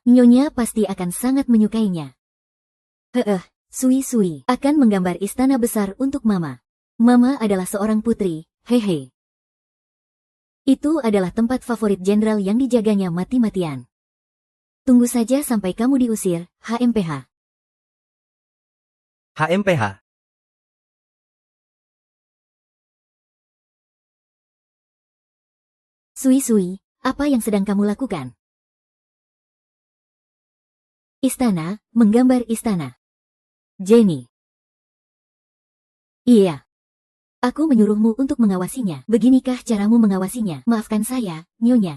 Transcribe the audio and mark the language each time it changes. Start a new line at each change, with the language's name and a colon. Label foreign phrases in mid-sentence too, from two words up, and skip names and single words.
Indonesian: Nyonya pasti akan sangat menyukainya. Sui akan menggambar istana besar untuk Mama. Mama adalah seorang putri, hehe. Itu adalah tempat favorit jenderal yang dijaganya mati-matian. Tunggu saja sampai kamu diusir, HMPH. HMPH. Sui, apa yang sedang kamu lakukan? Istana, menggambar istana. Jenny. Iya. Aku menyuruhmu untuk mengawasinya. Beginikah caramu mengawasinya? Maafkan saya, Nyonya.